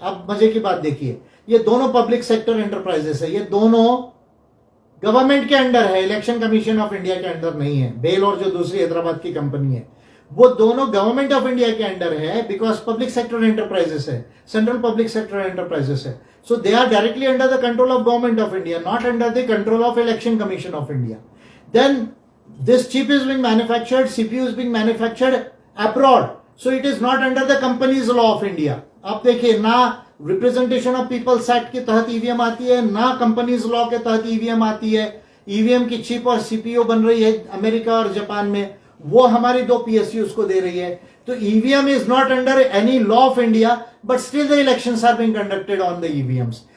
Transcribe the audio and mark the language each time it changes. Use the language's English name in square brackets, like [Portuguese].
[Hindi] अब मजे की बात देखिए, ये दोनों पब्लिक सेक्टर एंटरप्राइजेस है, ये दोनों गवर्नमेंट के अंडर है, इलेक्शन कमीशन ऑफ इंडिया के अंडर नहीं है. भेल और जो दूसरी हैदराबाद की कंपनी है वो दोनों गवर्नमेंट ऑफ इंडिया के अंडर है, बिकॉज पब्लिक सेक्टर एंटरप्राइजेस है, सेंट्रल पब्लिक सेक्टर एंटरप्राइजेस है. [English] So they are directly under the control of government of India, not under the control of election commission of India. Then this chip is being manufactured, CPU is being manufactured abroad, so it is not under the companies law of India. [Hindi] आप देखिए, ना representation of peoples act के तहत EVM आती है, ना companies law के तहत ईवीएम आती है. ईवीएम की चिप और सीपीयू बन रही है अमेरिका और जापान में, वो हमारी दो पीएसयूज को दे रही है. [English] तो EVM is not under any law of India, but still the elections are being conducted on the EVMs.